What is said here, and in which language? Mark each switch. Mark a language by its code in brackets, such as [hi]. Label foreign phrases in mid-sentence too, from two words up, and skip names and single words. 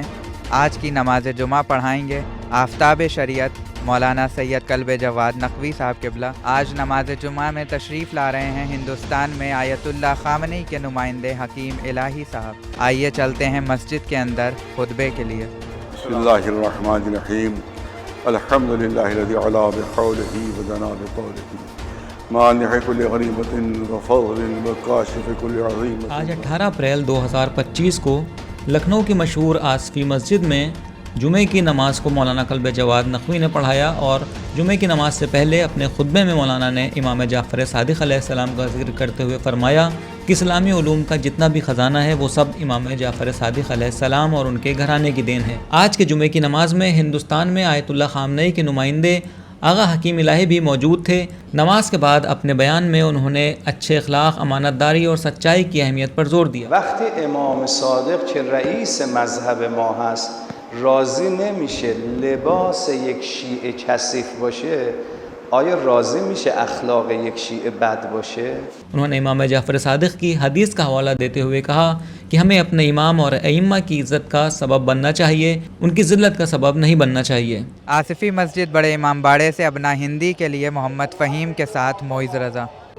[ur] آج کی نماز جمعہ پڑھائیں گے آفتاب شریعت مولانا سید کلب جواد نقوی صاحب قبلہ۔ آج نماز جمعہ میں تشریف لا رہے ہیں ہندوستان میں آیت اللہ خامنئی کے نمائندے حکیم الہی صاحب۔ آئیے چلتے ہیں مسجد کے اندر خطبے کے لیے۔ [ar] بسم اللہ الرحمن الرحیم الحمد للہ الذی علا بحولہ ودنا بطولہ مانع کل غریبۃ وفضل وکاشف کل عظیمۃ۔ [ur] آج 18 اپریل 2025 کو لکھنؤ کی مشہور آصفی مسجد میں جمعے کی نماز کو مولانا کلب جواد نقوی نے پڑھایا، اور جمعے کی نماز سے پہلے اپنے خطبے میں مولانا نے امام جعفر صادق علیہ السلام کا ذکر کرتے ہوئے فرمایا کہ اسلامی علوم کا جتنا بھی خزانہ ہے وہ سب امام جعفر صادق علیہ السلام اور ان کے گھرانے کی دین ہے۔ آج کے جمعے کی نماز میں ہندوستان میں آیت اللہ خامنئی کے نمائندے آغا حکیم الہی بھی موجود تھے۔ نماز کے بعد اپنے بیان میں انہوں نے اچھے اخلاق، امانت داری اور سچائی کی اہمیت پر زور دیا۔ [fa] وقتی امام صادق که رئیس مذهب ما هست راضی نمیشه لباس یک شیعه کثیف باشه، آیا راضی میشه اخلاق یک شیعه بد باشه؟ [ur] انہوں نے امام جعفر صادق کی حدیث کا حوالہ دیتے ہوئے کہا کہ ہمیں اپنے امام اور ائمہ کی عزت کا سبب بننا چاہیے، ان کی ذلت کا سبب نہیں بننا چاہیے۔ آصفی مسجد بڑے امام باڑے سے ابنا ہندی کے لیے محمد فہیم کے ساتھ معز رضا۔